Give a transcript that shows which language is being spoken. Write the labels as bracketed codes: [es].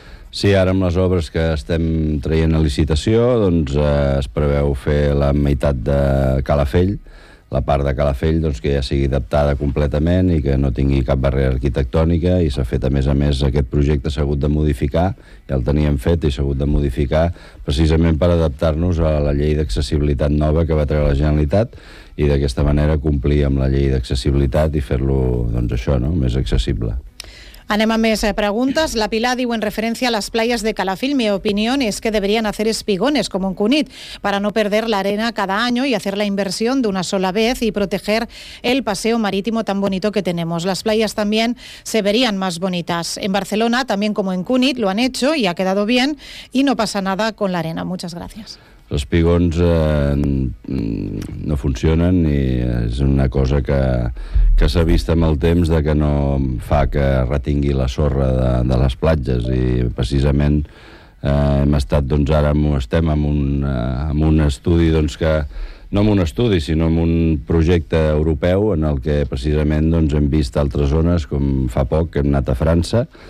[ca] Sí, ara amb les obres que estem traient a licitació, doncs es preveu fer la meitat de Calafell, la part de Calafell, doncs, que ja sigui adaptada completament i que no tingui cap barrera arquitectònica, i s'ha fet, a més, aquest projecte s'ha hagut de modificar, ja el teníem fet i s'ha hagut de modificar precisament per adaptar-nos a la llei d'accessibilitat nova que va treure la Generalitat, i d'aquesta manera complir amb la llei d'accessibilitat i fer-lo, doncs, això, no?, més accessible. Anem a més preguntes. La Pilar diu, en referència a les playes de Calafell, [es] mi opinión es que deberían hacer espigones como en Cunit para no perder la arena cada año y hacer la inversión de una sola vez y proteger el paseo marítimo tan bonito que tenemos. Las playas también se verían más bonitas. En Barcelona, también como en Cunit, lo han hecho y ha quedado bien y no pasa nada con la arena. Muchas gracias. [ca] Els espigons no funcionen i és una cosa que s'ha vist amb el temps de que no fa que retingui la sorra de les platges, i precisament hem estat, doncs, ara estem amb un estudi, doncs, que no amb un estudi, sinó amb un projecte europeu en el que precisament, doncs, hem vist altres zones, com fa poc hem anat a França